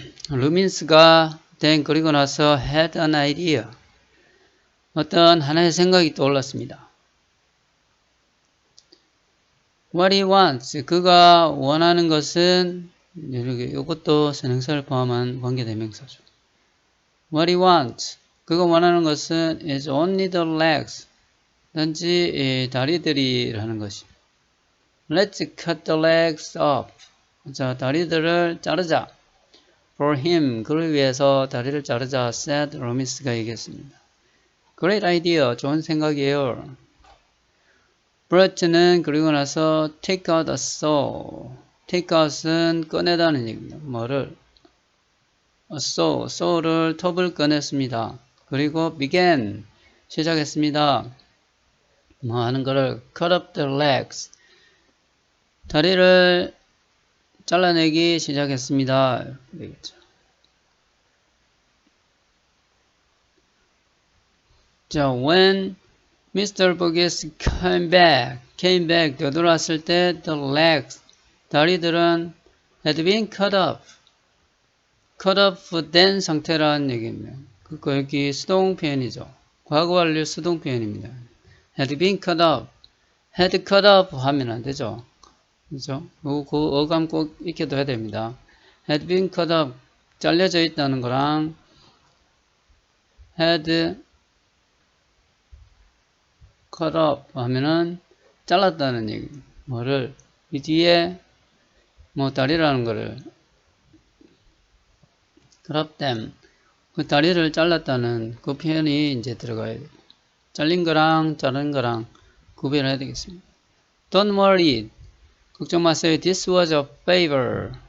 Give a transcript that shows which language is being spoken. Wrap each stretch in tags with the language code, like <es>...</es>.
<ko>루민스가 then 그리고 나서</ko> <en>had an idea.</en> <ko>어떤 하나의 생각이 떠올랐습니다.</ko> <en>What he wants.</en> <ko>그가 원하는 것은 이것도 선행사를 포함한 관계대명사죠.</ko> <en>What he wants.</en> <ko>그가 원하는 것은</ko> <en>is only the legs.</en> <ko>단지 다리들이라는 것이.</ko> <en>Let's cut the legs off.</en> <ko>자, 다리들을 자르자.</ko> <en>For him.</en> <ko>그를 위해서 다리를 자르자. said 로미스가 얘기했습니다.</ko> <en>Great idea.</en> <ko>좋은 생각이에요.</ko> <en>Bert는</en> <ko>그리고 나서</ko> <en>take out a saw.</en> <ko>take out은 꺼내다는 얘기입니다. 뭐를? a saw. saw를 톱을 꺼냈습니다. 그리고 began. 시작했습니다. 뭐 하는 거를</ko> <en>cut up the legs.</en> <ko>다리를 잘라내기 시작했습니다. 되겠죠.</ko> <en>자, when Mr. Burgess came back,</en> <ko>되돌아왔을 때</ko> <en>the legs, 다리들은 had been cut off.</en> <ko>cut off 된 상태라는 얘기입니다. 그거 여기 수동 표현이죠. 과거 완료 수동 표현입니다.</ko> <en>had been cut off.</en> <ko>had cut off 하면 안 되죠. 그죠? 그 어감 꼭 익혀둬야 됩니다. had been cut off, 잘려져 있다는 거랑 had cut off 하면은 잘랐다는 얘기. 뭐를 이 뒤에 뭐 다리라는 거를 cut off them, 그 다리를 잘랐다는 그 표현이 이제 들어가야 돼요. 잘린 거랑 자른 거랑 구별해야 되겠습니다.</ko> <en>Don't worry.</en> <ko>걱정 마세요.</ko> <en>This was a favor.</en>